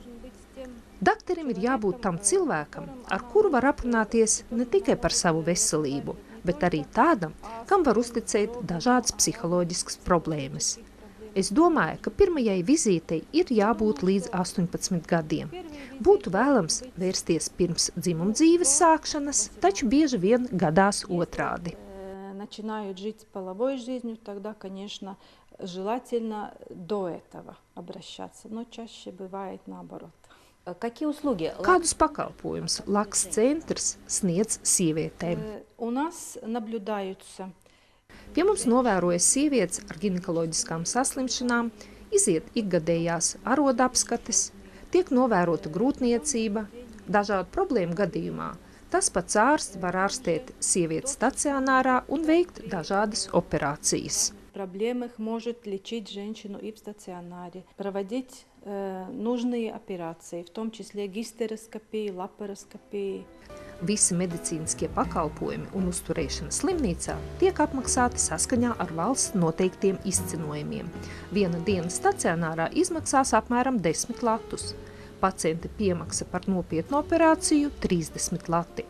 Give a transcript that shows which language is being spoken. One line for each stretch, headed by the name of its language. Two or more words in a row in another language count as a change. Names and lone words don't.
Latvian: Dakterim ir jābūt tam cilvēkam, ar kuru var aprunāties ne tikai par savu veselību, bet arī tādam, kam var uzticēt dažādas psiholoģiskas problēmas. Es domāju, ka pirmajai vizītei ir jābūt līdz 18 gadiem. Būtu vēlams vērsties pirms dzimumdzīves sākšanas, taču bieži vien gadās otrādi.
Russian: Начинают жить половой жизнью, тогда, конечно, желательно до этого обращаться, но чаще бывает наоборот. Какие услуги?
Latvian: Kādus pakalpojumus Laks centrs sniedz sievietēm?
Russian: У нас наблюдаются.
Latvian: Pie mums novērojas sievietes ar ginekoloģiskām saslimšanām, iziet ikgadējās arodapskates, tiek novērota grūtniecība, dažādu problēmu gadījumā. Tas pats ārsts var ārstēt sievietes stacionārā un veikt dažādas operācijas.
Russian: Проблемах может лечить женщину и в стационаре, проводить нужные операции, в том числе гистероскопии, лапароскопии.
Latvian: Visi medicīniskie pakalpojumi un uzturēšana slimnīcā tiek apmaksāti saskaņā ar valsts noteiktiem izcinojumiem. Viena diena stacionārā izmaksās apmēram 10 latus. Pacienti piemaksa par nopietnu operāciju 30 lati.